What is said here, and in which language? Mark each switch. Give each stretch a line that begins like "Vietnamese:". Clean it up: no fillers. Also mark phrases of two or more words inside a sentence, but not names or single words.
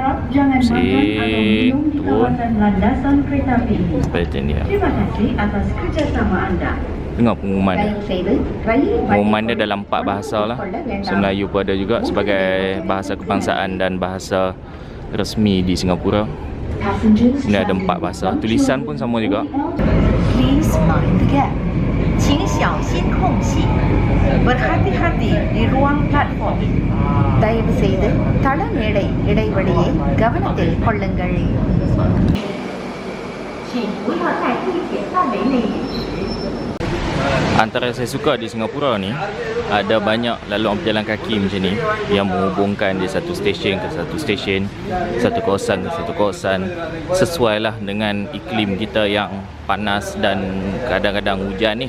Malay: Turun Little India. Tengok pengumuman dia. Pengumuman dia dalam 4 bahasa lah. So Melayu pun ada juga sebagai bahasa kebangsaan dan bahasa resmi di Singapura. Ini ada 4 bahasa. Tulisan pun sama juga.
English: Please mind the gap.
Chinese: 请小心空隙.
Malay: Berhati-hati di ruang platform.
Tamil: தயவு செய்து தளமேடை இடைவெளியை கவனத்தில் கொள்ளுங்கள்.
Chinese: 请不要在地铁范围内饮食.
Malay: Antara saya suka di Singapura ni, ada banyak laluan berjalan kaki macam ni yang menghubungkan di satu stesen ke satu stesen, satu kawasan ke satu kawasan, sesuai lah dengan iklim kita yang panas dan kadang-kadang hujan ni.